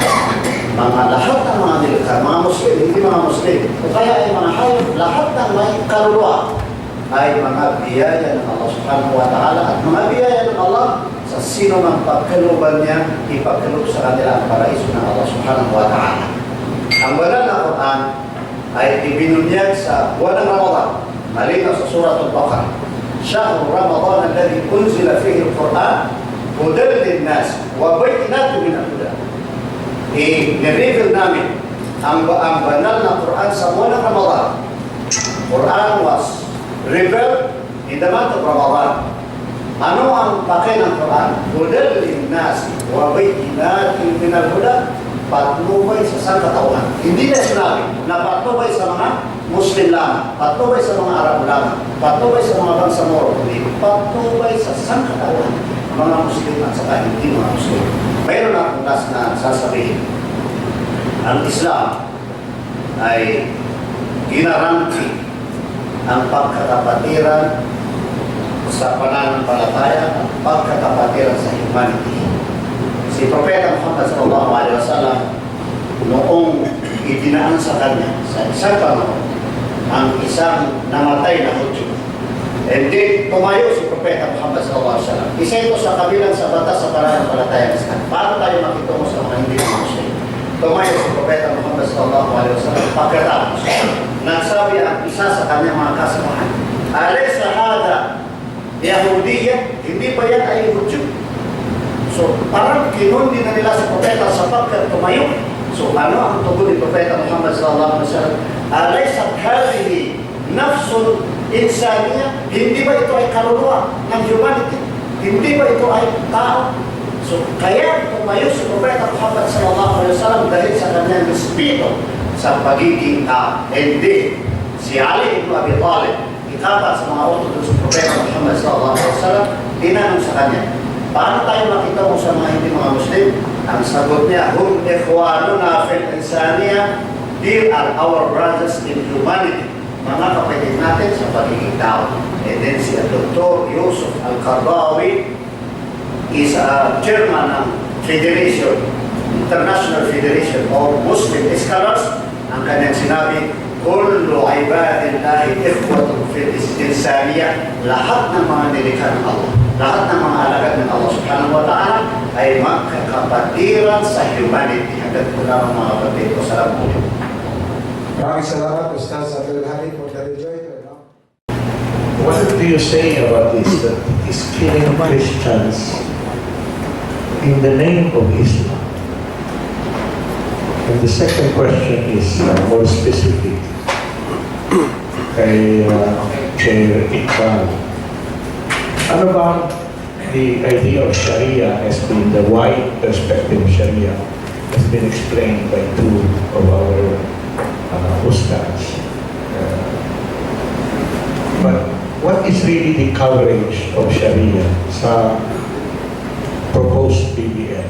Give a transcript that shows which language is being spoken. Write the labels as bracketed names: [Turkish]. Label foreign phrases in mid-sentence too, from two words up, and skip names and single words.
[Filipino] Lahat ng mga nilikha, mga Muslim, hindi mga Muslim, o kaya ay mga hayop, lahat ng may kaluluwa ay mga biyaya ng Allah [Arabic] سبحانه وتعالى, [Filipino] at mga biyaya ng Allah sa sino mang pagkaluban niya, ipagkaloob sa kanila ang paraiso ng Allah [Arabic] سبحانه وتعالى. [Filipino] Ang banal na Quran ay ibinunyag sa buwan ng Ramadan, malinaw sa Surah Al-Baqarah. [Arabic] شهر رمضان الذي أنزل فيه القرآن هدى للناس وبينات من الهدى. [Filipino] I-reveal namin ang banal na Quran sa buwan ng Ramadan. [English] Quran was revealed in the month of Ramadan. [Filipino] Ano ang pakay ng Quran? [Arabic] هدى للناس وبينات من الهدى. [Filipino] Patnubay sa sangkatauhan. Hindi na sinabi na patnubay sa mga Muslim lamang, patnubay sa mga Arab lamang, patnubay sa mga bangsamoro, hindi, patnubay sa sangkatauhan, mga Muslim at saka hindi mga Muslim. Mayroon akong last na sasabihin. Ang Islam ay ginaranti ang pagkakapatiran sa pananampalataya, ang pagkakapatiran sa humanity. Si Propeta Muhammad [Arabic] صلى الله عليه وسلم, [Filipino] noong idinaan sa kanya sa isang panahon ang isang namatay na Hudyo, [English] and then [Filipino] tumayo si Propeta Muhammad [Arabic] صلى الله عليه وسلم. [Filipino] Isa ito sa kabilang sa batas sa pananampalataya ng Islam. Paano tayo makitungo sa mga hindi mga Muslim? Tumayo si Propeta Muhammad [Arabic] صلى الله عليه وسلم, [Filipino] pagkatapos nagsabi ang isa sa kanyang mga kasamahan, [Arabic] أليس هذا يهودية, [Filipino] hindi ba yan ay Hudyo? So, parang kinundi na nila sa Propeta sapagkat tumayo. So, ano ang tugon ni Propeta Muhammad [Arabic] صلى الله عليه وسلم? أليست هذه نفس إنسانية? [Filipino] Hindi ba ito ay kaluluwa ng humanity? Hindi ba ito ay tao? So, kaya tumayo si Propeta Muhammad [Arabic] صلى الله عليه وسلم [Filipino] dahil sa kanyang respeto sa pagiging tao. [English] And then, [Filipino] si Ali ibn Abi Talib, ikapat sa mga utos ng Propeta Muhammad [Arabic] صلى الله عليه وسلم, [Filipino] tinanong sa kanya, paano tayo makita mo sa mga hindi mga Muslim? Ang sagot niya, [Arabic] هم إخواننا في الإنسانية, [English] they are our brothers in humanity. [Filipino] Mga kapatid natin sa pagiging tao. [English] And then [Filipino] si Dr. Yusuf Al-Qardawi, [English] is a chairman ng Federation, International Federation of Muslim Scholars. [Filipino] Ang kanyang sinabi, [Arabic] كل عباد الله إخوة في الإنسانية, [Filipino] lahat ng mga nilikha ng Allah, lahat ng mga alagad ng Allah [Arabic] سبحانه وتعالى [Filipino] ay magkakapatiran sa humanity. Hanggang po lang mga kapatid ko. Salamat po. Maraming salamat, Ustaz Abdul Hadi, [English] for the rejoinder. No? What do you say about this? That it is killing Christians in the name of Islam. And the second question is more specific. [Filipino] Kay Chair Iqbal. Ano ba [English] the idea of Sharia has been, the wide perspective of Sharia has been explained by two of our ustads. But what is really the coverage of Sharia sa proposed BBM?